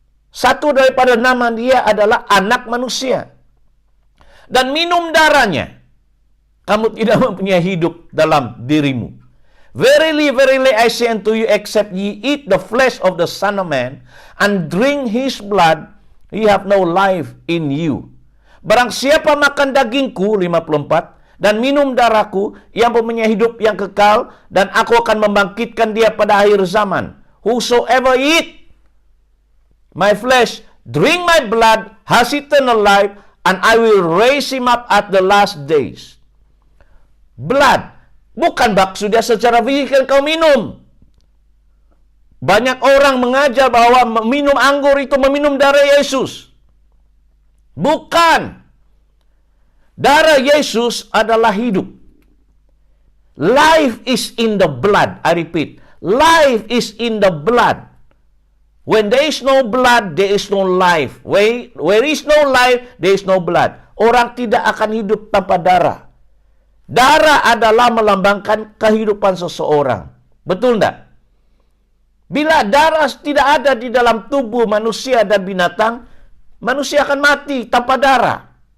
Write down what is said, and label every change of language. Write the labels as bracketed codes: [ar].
[id] Satu daripada nama dia adalah anak manusia. Dan minum darahnya, kamu tidak mempunyai hidup dalam dirimu. [en] Verily, verily, I say unto you, except ye eat the flesh of the Son of Man, and drink his blood, ye have no life in you. [id] Barang siapa makan dagingku, 54, dan minum darahku, yang mempunyai hidup yang kekal, dan aku akan membangkitkan dia pada akhir zaman. [en] Whosoever eat my flesh, drink my blood, has eternal life, and I will raise him up at the last days. [id] Blood, bukan maksudnya secara fisik kau minum. Banyak orang mengajar bahwa minum anggur itu meminum darah Yesus. Bukan. Darah Yesus adalah hidup. [en] Life is in the blood. I repeat, life is in the blood. When there is no blood, there is no life. Where is no life, there is no blood. [id] Orang tidak akan hidup tanpa darah. Darah adalah melambangkan kehidupan seseorang. Betul enggak? Bila darah tidak ada di dalam tubuh manusia dan binatang, manusia akan mati tanpa darah.